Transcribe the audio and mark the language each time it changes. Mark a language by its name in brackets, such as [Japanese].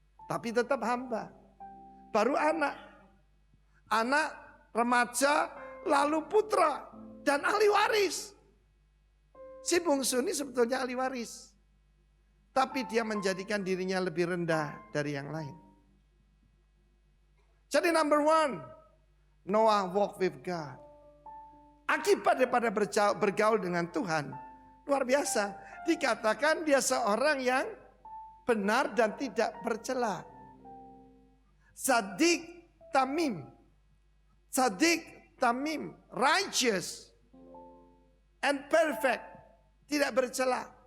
[Indonesian] Tapi tetap hamba. Baru anak. Anak, remaja, lalu putra dan ahli waris. Si bungsu ini sebetulnya ahli waris. Tapi dia menjadikan dirinya lebih rendah dari yang lain. [English] Jadi number one, Noah walk with God. [Indonesian] Akibat daripada bergaul dengan Tuhan, luar biasa. Dikatakan dia seorang yang benar dan tidak bercela. [Hebrew] Sadik tamim. Sadik tamim, [English] righteous and perfect. [Indonesian] Tidak bercela.